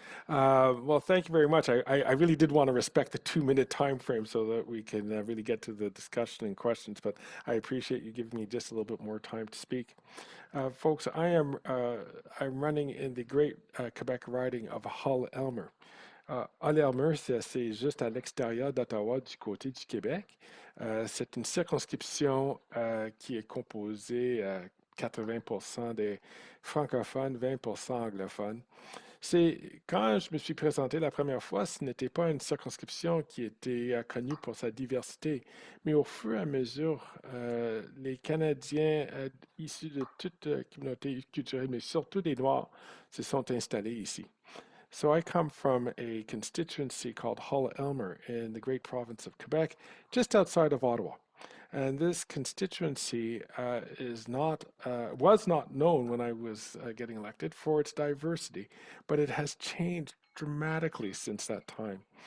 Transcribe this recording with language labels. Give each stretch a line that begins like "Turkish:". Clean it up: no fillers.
English: Well, thank you very much. I really did want to respect the 2 minute time frame so that we can really get to the discussion and questions, but I appreciate you giving me just a little bit more time to speak. Folks, I'm running in the great Quebec riding of Hull-Elmer.
French: Hull-Elmer, c'est juste à l'extérieur d'Ottawa, du côté du Québec. C'est une circonscription qui est composée à 80% des francophones, 20% anglophones. C'est quand je me suis présenté la première fois, ce n'était pas une circonscription qui était connue pour sa diversité, mais au fur et à mesure, les Canadiens issus de toute communauté culturelle, mais surtout des Noirs, se sont installés ici.
English: So I come from a constituency called Hull-Elmer in the great province of Quebec, just outside of Ottawa. And this constituency was not known when I was getting elected for its diversity, but it has changed dramatically since that time.